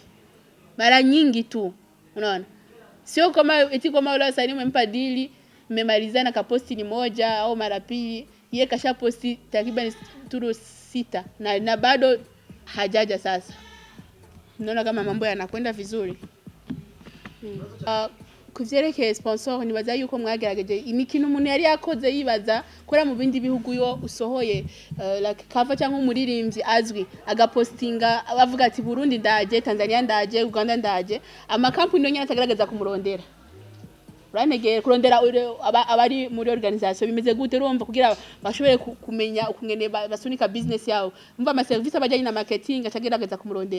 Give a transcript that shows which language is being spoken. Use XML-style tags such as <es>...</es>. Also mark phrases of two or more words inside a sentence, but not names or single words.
<sw>Mara nyingi tu. Unaona? Sio kama eti kama wale wasanii umempa deal, mmemalizana ka posti ni moja au mara pili. Yeye kasha posti takriban turu 6 na bado hajaja sasa. Unaona kama mambo yanakwenda vizuri.</sw> <rn>Kuvyerekeye sponsor nibaza yuko mwagerageje imikino umuntu yari yakoze yibaza kora mu bindi bihugu yo usohoye</rn> <en>like cover</en> <rn>cyangwa umuririmbyi azwi agapostinga abavuga ati Burundi ndaje, Tanzania ndaje, Uganda ndaje, ama company no nyine atagaragaza kumurondera uranegeye kurondera abari muri organisation bimeze gute urumva kugira bashobore kumenya ukungene basunika business yao, umva ama service abajanye na marketing atagerageza kumurondera.</rn>